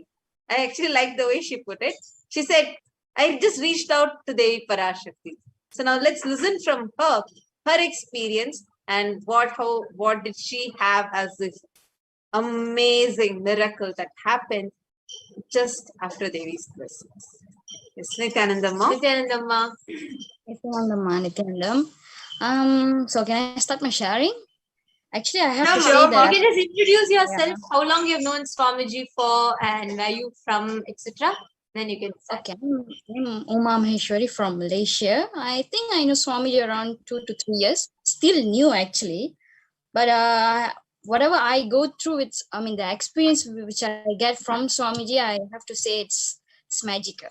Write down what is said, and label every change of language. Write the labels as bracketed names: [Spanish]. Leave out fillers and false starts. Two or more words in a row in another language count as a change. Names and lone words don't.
[English] I actually like the way she put it. She said, I just reached out to Devi Parashakti. So now let's listen from her experience, and what did she have as this amazing miracle that happened just after Devi's Christmas. Yes, Nithyanandamma. Nithyanandamma. Nithyanandam. So can I start my sharing? Actually, I have to say that. You can just introduce yourself, how long you've known Swamiji for, and where you from, etc. Then you can start. Okay, I'm Uma Maheshwari from Malaysia. I think I know Swamiji around 2 to 3 years. Still new actually, but whatever I go through, the experience which I get from Swamiji, I have to say it's magical.